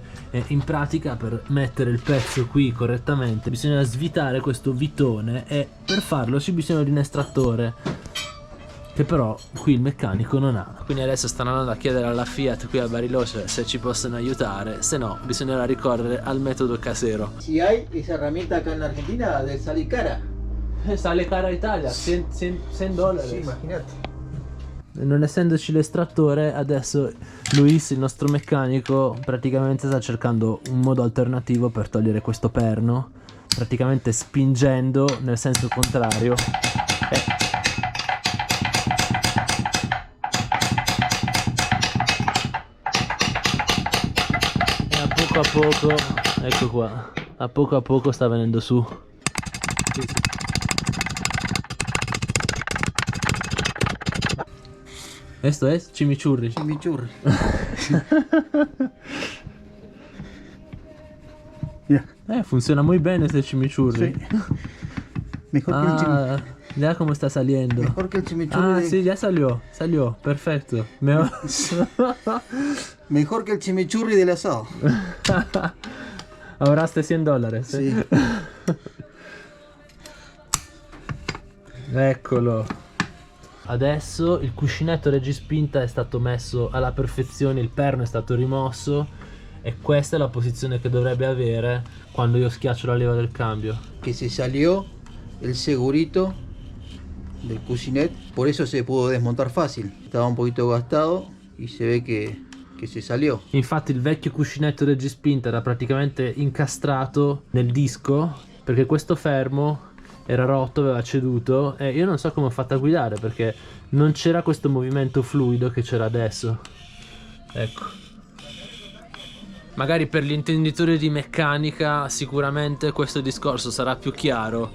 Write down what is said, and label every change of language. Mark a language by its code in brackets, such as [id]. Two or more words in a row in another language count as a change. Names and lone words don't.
[it] E in pratica per mettere il pezzo qui correttamente bisogna svitare questo vitone e per farlo c'è bisogno di un estrattore. che però qui il meccanico non ha. Quindi adesso stanno andando a chiedere alla Fiat qui a Bariloche se ci possono aiutare, se no bisognerà ricorrere al metodo casero. [es] Si hay esa herramienta acá en Argentina, de salir cara. Sale cara Italia, $100. Sí, imagínate. [it] Non essendoci l'estrattore, adesso Luis, il nostro meccanico, praticamente sta cercando un modo alternativo per togliere questo perno, praticamente spingendo nel senso contrario. E a poco, ecco qua, a poco sta venendo su. [es] Esto es chimichurri. Chimichurri. Mira. Funciona muy bien este chimichurri. Sí. Mejor que el chimichurri. Ya cómo está saliendo. Mejor que el chimichurri. Sí, ya salió, perfecto. Mejor que el chimichurri del asado. Ahorraste $100. [it] Sì. Eccolo. Adesso il cuscinetto reggispinta è stato messo alla perfezione, il perno è stato rimosso e questa è la posizione che dovrebbe avere quando io schiaccio la leva del cambio. [es] Que se salió el segurito del cucinet, por eso se pudo desmontar fácil. Estaba un poquito gastado y se ve che se salió. [it] Infatti il vecchio cuscinetto reggispinta era praticamente incastrato nel disco perché questo fermo era rotto, aveva ceduto e io non so come ho fatto a guidare perché non c'era questo movimento fluido che c'era adesso. Ecco. Magari per gli intenditori di meccanica sicuramente questo discorso sarà più chiaro.